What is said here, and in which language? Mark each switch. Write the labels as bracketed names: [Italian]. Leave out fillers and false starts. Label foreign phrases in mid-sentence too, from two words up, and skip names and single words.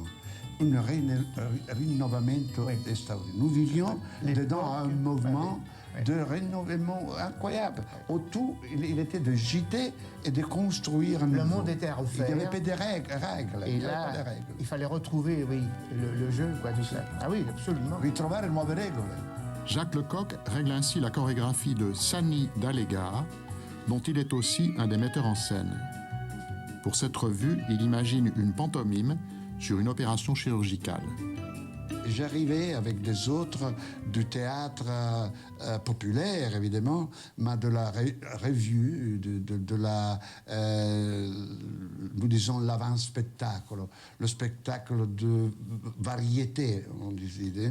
[Italian] Un rinnovamento extraordinaire. [French] Nous vivions dedans un mouvement de renouvellement incroyable. Autour, il était de gîter et de construire un Le monde était à refaire. Il n'y avait pas de règles. Et là, il fallait retrouver, le jeu, quoi, tout ça. Ah oui, absolument. [Italian] Ritrovare le nuove regole. [French] Jacques Lecoq règle ainsi la chorégraphie de Sani d'Allega, dont il est aussi un des metteurs en scène. Pour cette revue, il imagine une pantomime sur une opération chirurgicale. J'arrivais avec des autres du théâtre populaire, évidemment, mais de la revue, de la, nous disons, l'avant-spectacle, le spectacle de variété, on disait.